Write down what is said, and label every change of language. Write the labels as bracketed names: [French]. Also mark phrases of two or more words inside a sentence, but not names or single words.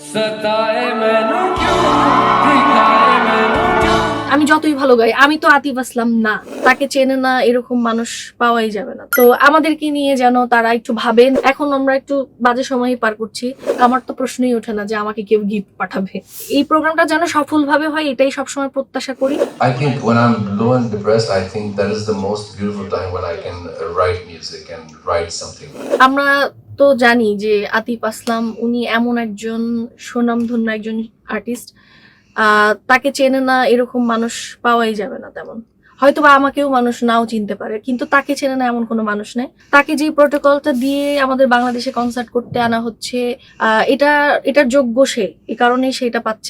[Punjabi] ਸਤਾਏ ਮੈਨੂੰ ਕਿਉਂ ਦਿਖਾਏ ਮੈਨੂੰ ਕਿਉਂ। [Bangla] আমি যতই ভালো গাই, আমি তো আতিফ আসলাম না, তাকে চেনে না এরকম মানুষ পাওয়াই যাবে না। তো আমাদেরকে নিয়ে যেন তারা একটু ভাবেন। এখন আমরা একটু বাজে সময় পার করছি, আমার তো প্রশ্নই ওঠে না যে আমাকে কেউ গিফট পাঠাবে। এই প্রোগ্রামটা যেন সফলভাবে হয়, এটাই সবসময় প্রত্যাশা করি। [English] I think when I'm low and depressed, I think that is the most beautiful time when I can write music and write something. [Bangla] আমরা তো জানি যে আতিফ আসলাম উনি এমন একজন সুনামধন্য একজন আর্টিস্ট, তাকে চেনে না এরকম মানুষ পাওয়াই যাবে না তেমন। হয়তোবা আমাকেও মানুষ নাও চিনতে পারে, কিন্তু তাকে চেনে না এমন কোনো মানুষ নেই। তাকে যে প্রোটোকলটা দিয়ে আমাদের বাংলাদেশে কনসার্ট করতে আনা হচ্ছে, এটার যোগ্য সে, এই কারণেই সে এটা পাচ্ছে।